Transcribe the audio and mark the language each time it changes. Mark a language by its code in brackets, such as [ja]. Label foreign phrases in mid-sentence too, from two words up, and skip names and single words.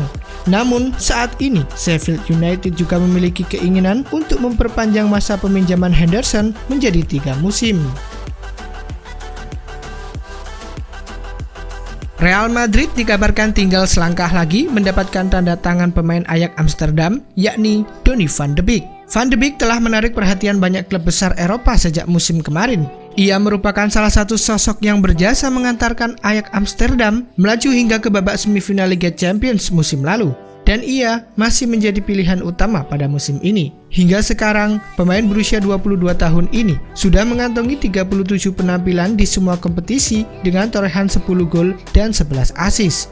[id] Namun saat ini Sheffield United juga memiliki keinginan untuk memperpanjang masa peminjaman Henderson menjadi 3 musim. Real Madrid dikabarkan tinggal selangkah lagi mendapatkan tanda tangan pemain Ajax Amsterdam, yakni Donny van de Beek. Van de Beek telah menarik perhatian banyak klub besar Eropa sejak musim kemarin. Ia merupakan salah satu sosok yang berjasa mengantarkan Ajax Amsterdam melaju hingga ke babak semifinal Liga Champions musim lalu. Dan ia masih menjadi pilihan utama pada musim ini. Hingga sekarang, pemain berusia 22 tahun ini sudah mengantongi 37 penampilan di semua kompetisi dengan torehan 10 gol dan 11 assist.